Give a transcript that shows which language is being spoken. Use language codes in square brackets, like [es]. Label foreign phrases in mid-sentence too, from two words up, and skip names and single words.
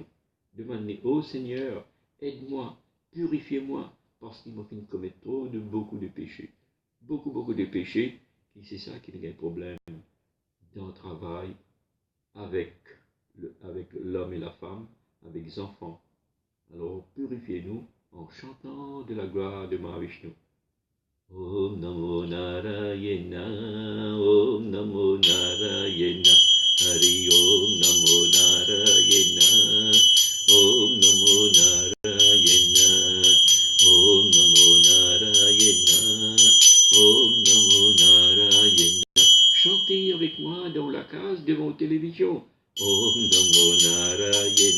[fr] Demandez, ô Seigneur, aide-moi, purifiez-moi, parce qu'il m'a fait commettre beaucoup de péchés. Beaucoup de péchés, et c'est ça qui est un problème dans le travail, avec l'homme et la femme, avec les enfants. Alors purifiez-nous en chantant de la gloire de Mahavishnu. [sa] Om Namo Narayana, Om Namo Narayana, Hari Om Namo Narayana, Om Namo Narayana, Om Namo Narayana, Om Namo Narayana. [fr] Chantez avec moi dans la case devant la télévision. [sa] Om Namo Narayana.